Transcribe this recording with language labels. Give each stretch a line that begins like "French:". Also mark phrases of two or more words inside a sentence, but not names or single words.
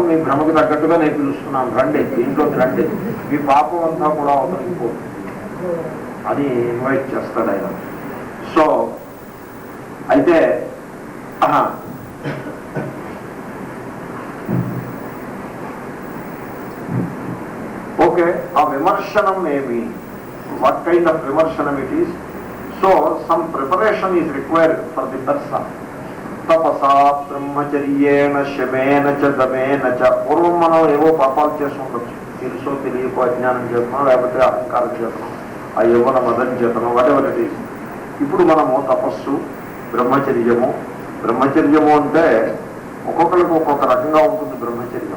Telugu: మీ భ్రమకు తగ్గట్టుగా నేను పిలుస్తున్నాను, రండి, దీంట్లోకి రండి, మీ పాపం అంతా కూడా అవతలిపోతుంది అని ఇన్వైట్ చేస్తాడు ఆయన. సో అయితే ఓకే, ఆ విమర్శనం ఏమి?
English: what kind of విమర్శనం it is? So some preparation is required for the person.
Sanskrit: तपसा ब्रह्मचर्येण शमेन च दमेन च.
Telugu: పూర్వం మనం ఏవో పాపాలు చేసి ఉండొచ్చు, తెలుసో తెలియకో, అజ్ఞానం చేతనం, లేకపోతే అహంకారం చేతనం, ఆ యవ్వన మదం చేతనం,
English: whatever it is.
Telugu: ఇప్పుడు మనము తపస్సు, బ్రహ్మచర్యము అంటే ఒక్కొక్కరికి ఒక్కొక్క రకంగా ఉంటుంది బ్రహ్మచర్యం.